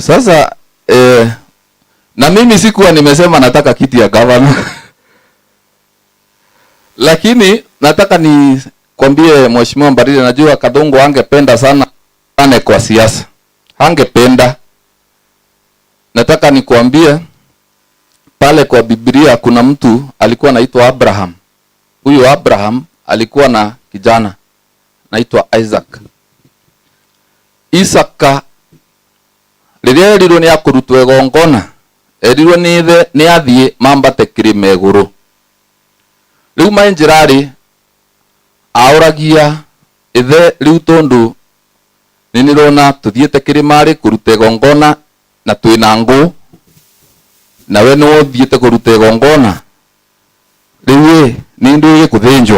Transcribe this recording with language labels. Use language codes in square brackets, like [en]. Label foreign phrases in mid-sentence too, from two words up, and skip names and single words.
[sw] Sasa na mimi sikuwa nimesema nataka kiti ya gavana lakini nataka ni kwambie Mheshimiwa Mbarire, najua Kathungu angependa sana kwa siasa, angependa. Nataka nikuambie pale kwa Biblia kuna mtu alikuwa anaitwa Abraham. Huyu Abraham alikuwa na kijana anaitwa Isaac. [ki] Isaka riria erirwo ni akurutwo egongona, erirwo ni athie mambate kirima iguru. Riu mainjirari auragia ithe riu tondu ninirona tuthiete kirimari kuruta egongona na twina ngũ, na we no thiete kuruta egongona riu ni ndu gikuthinjwa.